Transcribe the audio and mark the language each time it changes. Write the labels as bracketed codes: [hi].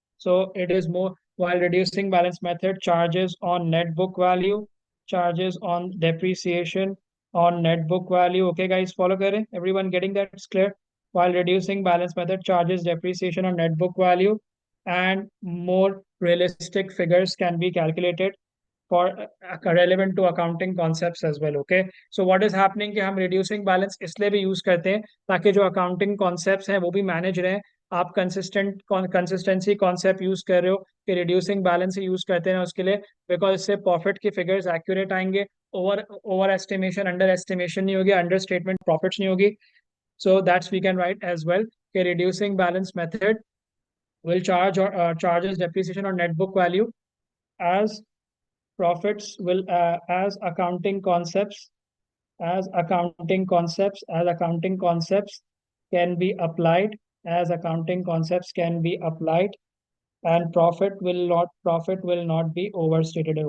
[en] So it is more, while reducing balance method charges on net book value, charges on depreciation on net book value. Okay guys, [hi] follow kare, [en] everyone getting that? It's clear. While reducing balance method charges depreciation on net book value, and more realistic figures can be calculated for relevant to accounting concepts as well. Okay, so what is happening [hi] कि हम reducing balance इसलिए भी use करते हैं ताकि जो accounting concepts हैं वो भी manage रहे. आप consistency concept use कर रहे हो कि reducing balance ही use करते हैं उसके लिए, because इससे profit की figures accurate आएंगे. [en] Over estimation, under estimation [hi] नहीं होगी, [en] under statement profits नहीं होगी. So that's we can write as well कि reducing balance method will charge or charges depreciation on net book value as profits will as accounting concepts, as accounting concepts can be applied, as accounting concepts can be applied, and profit will not be overstated.